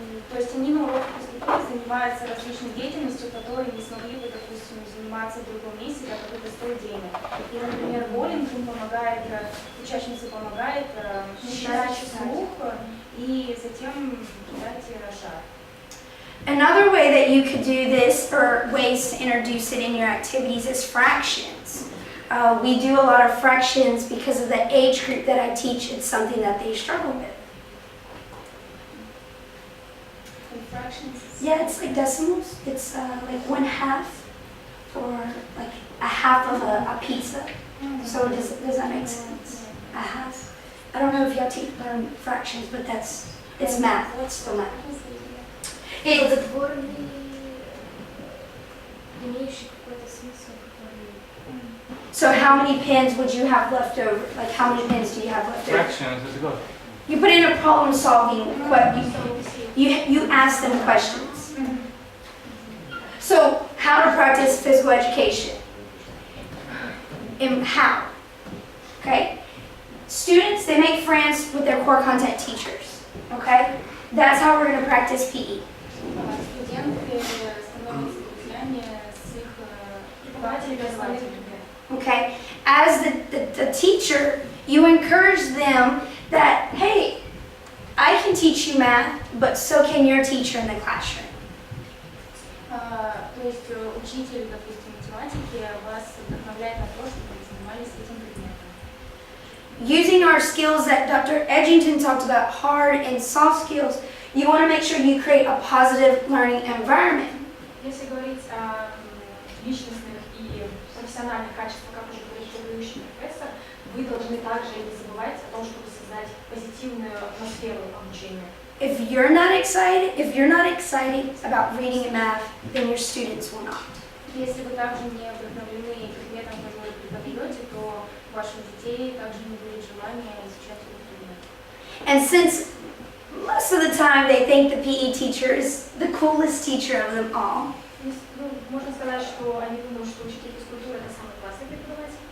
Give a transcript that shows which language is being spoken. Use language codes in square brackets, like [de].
[ru] То есть они на уроках физкультуры занимаются различной деятельностью, которой не смогли бы, допустим, заниматься в другом месте, так как это стоит денег. И, например, боулинг им помогает, учащимся помогает считать вслух и затем кидать шар. [en] Another way that you could do this, or ways to introduce it in your activities, is fractions. We do a lot of fractions because of the age group that I teach. It's something that they struggle with. Fractions? Yeah, it's like decimals. It's like 1/2 or like a half of a pizza. So does that make sense? A half. I don't know if y'all learn fractions, but it's math. It's still math. It's [ru] Плодотворный, имеющий какой-то смысл, который... [en] So how many pins would you have left over? Like how many pins do you have left over? Fractions is good. You put in a problem solving, you ask them questions. So how to practice physical education? And how? Okay? Students, they make friends with their core content teachers. Okay? That's how we're going to practice PE. [ru] Студенты становятся друзьями с их преподавателями. [en] Okay? As the teacher, you encourage them that, hey, I can teach you math, but so can your teacher in the classroom. [ru] То есть учитель, допустим, математики вас вдохновляет на то, чтобы вы занимались этим предметом. [en] Using our skills that Dr. Edgington talked about, hard and soft skills, you want to make sure you create a positive learning environment. [ru] Если говорить о личностных и профессиональных качествах, как уже говорил предыдущий профессор, вы должны также не забывать о том, чтобы создать позитивную атмосферу обучения. [en] If you're not excited about reading and math, then your students will not. [ru] Если вы также не вдохновлены предметом, который преподаете, то у ваших детей также не будет желания изучать этот предмет. [en] And since most of the time they think the PE teacher is the coolest teacher of them all, [ru] Можно сказать, что они думают, что учитель физкультуры это самый классный преподаватель.